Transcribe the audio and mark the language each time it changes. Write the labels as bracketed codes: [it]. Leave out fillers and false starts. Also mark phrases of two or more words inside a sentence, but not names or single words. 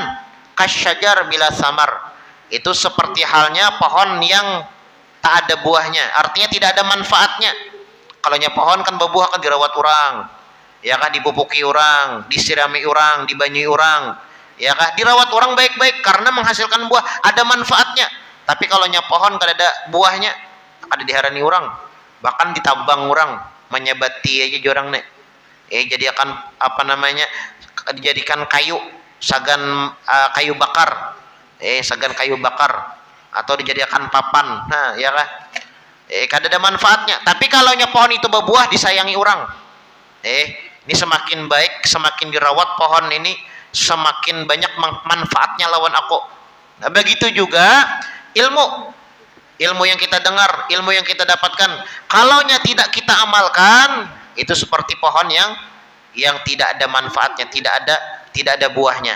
[ar] كالشجر بلا ثمر, [id] itu seperti halnya pohon yang tak ada buahnya, artinya tidak ada manfaatnya. Kalau pohon kan berbuah kan dirawat orang, ya kan, dipupuki orang, disirami orang, dibanyui orang, ya kan, dirawat orang baik-baik karena menghasilkan buah, ada manfaatnya. Tapi kalau pohon kada ada buahnya, ada diharani orang, bahkan ditabang orang, menyabati aja jorang nek. Jadikan dijadikan kayu, sagan kayu bakar, sagan kayu bakar, atau dijadikan papan. Nah, ya kan, kada ada manfaatnya. Tapi kalau pohon itu berbuah, disayangi orang, ini semakin baik, semakin dirawat pohon ini, semakin banyak manfaatnya lawan aku. Nah, begitu juga ilmu yang kita dengar, ilmu yang kita dapatkan, kalau tidak kita amalkan, itu seperti pohon yang tidak ada manfaatnya, tidak ada buahnya.